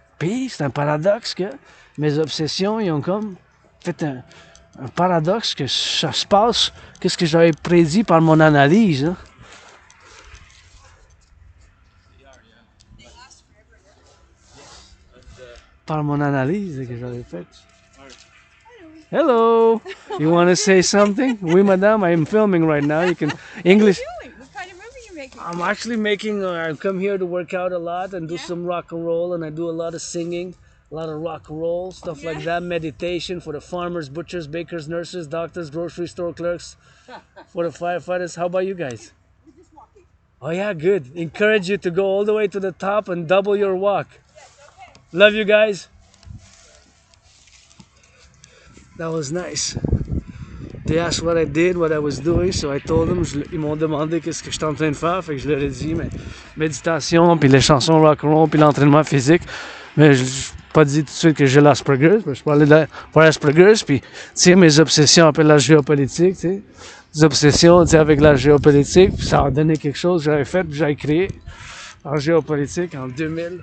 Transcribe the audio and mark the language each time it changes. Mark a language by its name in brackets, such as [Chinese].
[French] Puis, c'est un paradoxe que mes obsessions, ils ont comme fait un paradoxe que ça se passe. Qu'est-ce que j'avais prédit par mon analyse, hein? Par mon analyse que j'avais faite. [English] Hello. You want to say something? [French] Oui, madame. [English] I am filming right now. You can English. What are you doing? What kind of movie are you making? I'm actually making. I come here to work out a lot and do some rock and roll, and I do a lot of singing, a lot of rock and roll stuff like that. Meditation for the farmers, butchers, bakers, nurses, doctors, grocery store clerks, for the firefighters. How about you guys? We're just walking. Oh yeah, good. Encourage you to go all the way to the top and double your walk. Yes, okay. Love you guys. That was nice. They asked what I did, what I was doing, so I told them. [French] Ils m'ont demandé qu'est-ce que j'étais en train de faire, fait que je leur ai dit, mais méditation, puis les chansons rock-and-roll, puis l'entraînement physique. Mais je n'ai pas dit tout de suite que j'ai l'Asperger's, mais je parlais de l'Asperger's, puis tu sais, mes obsessions après la géopolitique, tu sais, des obsessions, tu sais, avec la géopolitique, puis ça a donné quelque chose que j'avais fait, puis j'avais créé en géopolitique en 2000.